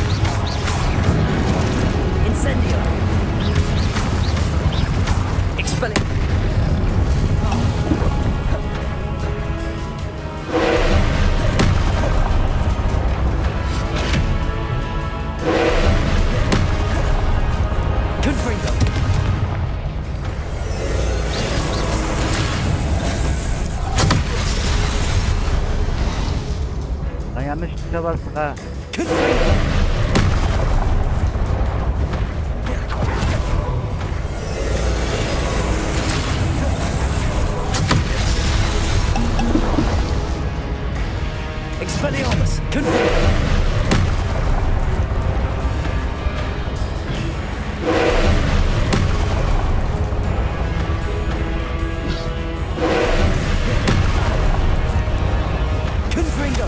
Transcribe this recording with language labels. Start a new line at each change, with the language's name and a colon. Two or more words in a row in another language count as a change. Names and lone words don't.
Latin: Incendio. Expelling. Confringo.
Turkish: Lan yanlış tuşa bastık ha.
Latin: Confringo. Expelliarmus. Confringo. Confringo.